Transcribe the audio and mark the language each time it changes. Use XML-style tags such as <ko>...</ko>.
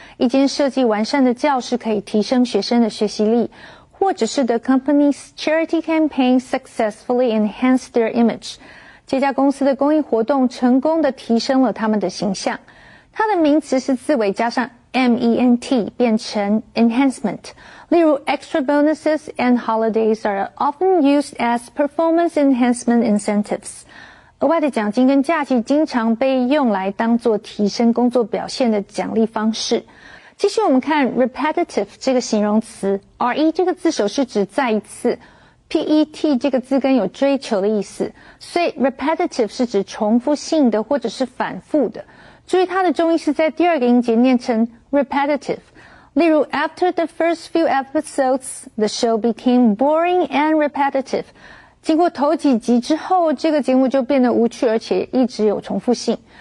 <zh>一间设计完善的教室可以提升学生的学习力，或者是</zh> <en>the company's charity campaign successfully enhanced their image。</en> <zh>这家公司的公益活动成功的提升了他们的形象。它的名词是字尾加上 ment 变成 enhancement。例如</zh> <en>extra bonuses and holidays are often used as performance enhancement incentives。</en> <zh>额外的奖金跟假期经常被用来当作提升工作表现的奖励方式。继续我们看 repetitive 这个形容词 re 这个字首是指再一次， pet 这个字根有追求的意思，所以 repetitive 是指重复性的或者是反复的。注意它的重音是在第二个音节念成 repetitive。例如</zh> <en>After the first few episodes, the show became boring and repetitive。</en> <zh>经过头几集之后，这个节目就变得无趣，而且一直有重复性。</zh>